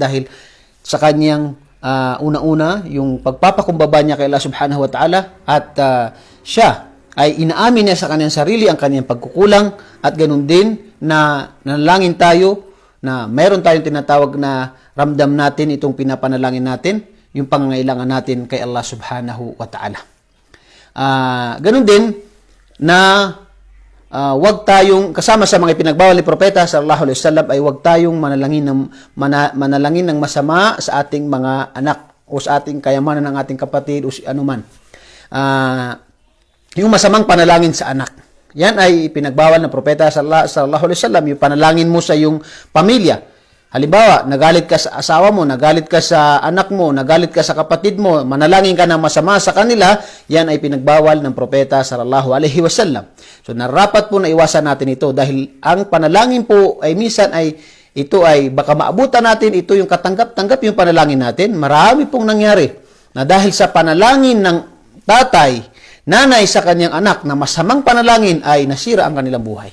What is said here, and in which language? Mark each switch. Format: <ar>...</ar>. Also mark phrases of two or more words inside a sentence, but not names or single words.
<tl>Dahil sa kanyang una-una, yung pagpapakumbaba niya kay</tl> <ar>الله سبحانه وتعالى,</ar> <tl>at siya ay inaamin niya sa kanyang sarili ang kanyang pagkukulang, at ganun din na nanalangin tayo, na mayroon tayong tinatawag na ramdam natin itong pinapanalangin natin, yung pangangailangan natin kay</tl> <ar>الله سبحانه وتعالى.</ar> <tl>Ganun din na wag tayong, kasama sa mga ipinagbawal ni Propeta</tl> <ar>صلى الله عليه وسلم,</ar> <tl>ay wag tayong manalangin ng masama sa ating mga anak, o sa ating kayamanan ng ating kapatid, o si anuman. Yung masamang panalangin sa anak, yan ay pinagbawal ng Propeta</tl> <ar>صلى الله عليه وسلم.</ar> <tl>Yung panalangin mo sa iyong pamilya, halimbawa, nagalit ka sa asawa mo, nagalit ka sa anak mo, nagalit ka sa kapatid mo, manalangin ka ng masama sa kanila, yan ay pinagbawal ng Propeta</tl> <ar>صلى الله عليه وسلم.</ar> <tl>So narapat po na iwasan natin ito, dahil ang panalangin po ay minsan ay ito ay baka maabutan natin, ito yung katanggap-tanggap yung panalangin natin. Marami pong nangyari na dahil sa panalangin ng tatay, nanay sa kanyang anak na masamang panalangin, ay nasira ang kanilang buhay.</tl>